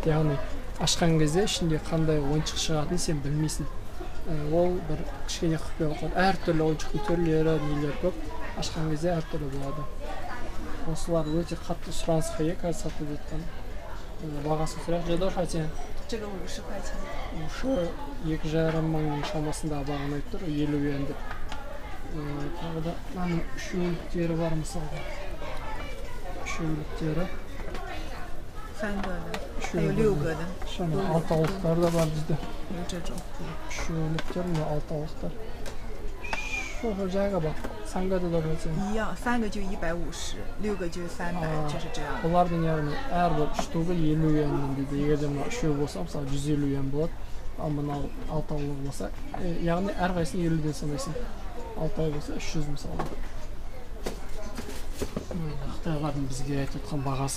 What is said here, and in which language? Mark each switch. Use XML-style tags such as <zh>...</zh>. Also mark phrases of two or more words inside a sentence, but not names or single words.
<kk>Яғни ашқан кезде ішінде қандай ойыншық шығатынын сен білмейсің. Ол бір кішкене құпия болады. Әртүрлі ойыншықтың түрлері, нелер көп. Ашқан кезде әртүрлі болады. Осылар өте қатты сұранысқа ие қазір сатылып жатқан. Бағасын сұрайық. Жадау шатен.</kk> <zh>这个50块钱。</zh> <kk>2,5 мың шамасында бағаны айтып тұр, 50 юан деп. Тағы да мынаның үшеуліктері бар мысалға. Үшеуліктері.</kk> <zh>3 个的，还有6个的。</zh> <kk>алтауықтар да бар бізде.</kk> <zh>有这种。</zh> <kk>үшеуліктер, мына алтауықтар. Шоғы жайға бақ.</kk> <zh>3 个的多少钱？一样，3个就150，6个就300，就是这样。</zh> <kk>Олардың яғни әрбір штугы 50 юаннан дейді. Егер де мына үшеу болса, мысалы 150 юан болады. Ал мынау алтаулық болса, яғни әрқайсысын 50-ден санайсың. Алтау болса 300 мысалы. Қытайлардың бізге айтып отқан бағасы.</kk>